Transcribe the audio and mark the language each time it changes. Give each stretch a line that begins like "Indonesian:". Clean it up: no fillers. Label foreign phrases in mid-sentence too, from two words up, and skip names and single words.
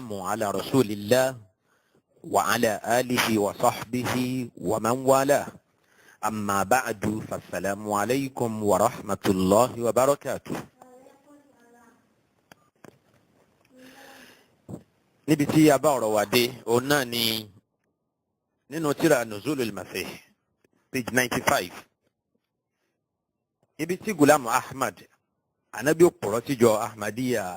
Arabic: على رسول الله وعلى آله وصحبه ومن والاه أما بعد فالسلام عليكم ورحمة الله وبركاته.
Yoruba: níbi tí a bá ọ̀rọ̀ wa dé òun náà ni nínú tírà Nuzulul Masih page 95 níbi tí Ghulam Ahmad anabi òpùrọ́ tíjọ Ahmadiyya